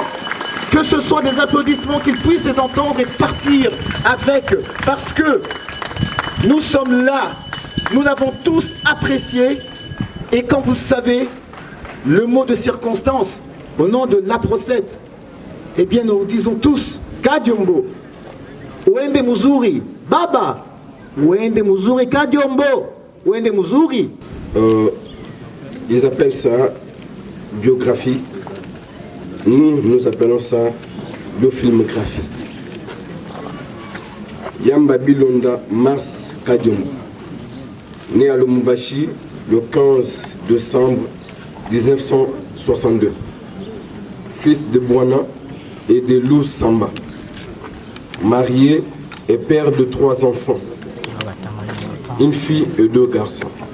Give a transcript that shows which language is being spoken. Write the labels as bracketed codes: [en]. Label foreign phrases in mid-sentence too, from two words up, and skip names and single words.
[fr] Que ce soit des applaudissements, qu'il puisse les entendre et partir avec, parce que nous sommes là, nous l'avons tous apprécié. Et quand vous le savez, le mot de circonstance, au nom de l'APRO7, eh bien nous disons tous, [sw] Kadiombo, Wende Muzuri, Baba, Wende Muzuri, Kadiombo, Wende Muzuri. [fr] Ils appellent ça biographie. Nous appelons ça biofilmographie. Yamba Bilonda Mars Kadiombo, né à Lumumbashi le 15 décembre 1962, fils de Bwana et de Lou Samba, marié et père de 3 enfants, une fille et 2 garçons.